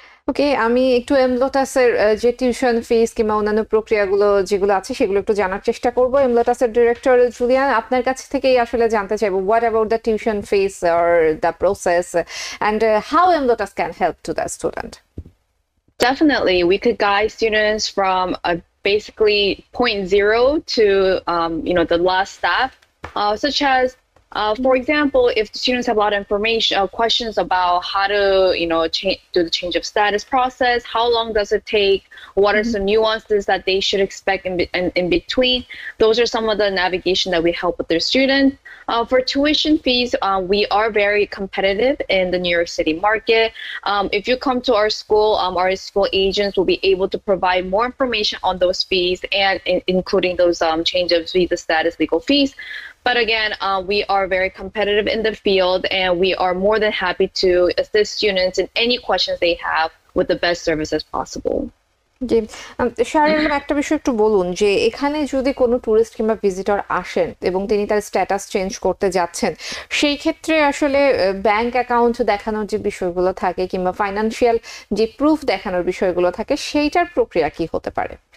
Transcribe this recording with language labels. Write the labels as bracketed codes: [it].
[bn] ওকে, আমি একটু এমলোটাসের যে টিউশন ফিস কিংবা অন্যান্য প্রক্রিয়াগুলো যেগুলো আছে সেগুলো একটু জানার চেষ্টা করব। এমলোটাসের ডিরেক্টর জুলিয়ান, আপনার কাছ থেকেই আসলে জানতে চাইবো, [en] What about the tuition fees or the process and how এমলোটাস can help to the student? Definitely, we could guide students from basically point zero to the last step, such as for example, if the students have a lot of information, questions about how to do the change of status process, how long does it take, what are some nuances that they should expect in between, those are some of the navigation that we help with their students. For tuition fees, we are very competitive in the New York City market. If you come to our school agents will be able to provide more information on those fees and including those change of visa status legal fees. But again, we are very competitive in the field, and we are more than happy to assist students in any questions they have with the best service as possible. [bn] জি, শাহরিয়ার, একটা বিষয় একটু বলুন যে এখানে যদি কোনো tourist কিংবা visitor আসেন এবং তিনি তার স্ট্যাটাস চেঞ্জ করতে যাচ্ছেন, সেই ক্ষেত্রে আসলে ব্যাংক অ্যাকাউন্ট দেখানোর যে বিষয়গুলো থাকে কিংবা ফাইনান্সিয়াল যে প্রুফ দেখানোর বিষয়গুলো থাকে, সেইটার প্রক্রিয়া কি হতে পারে?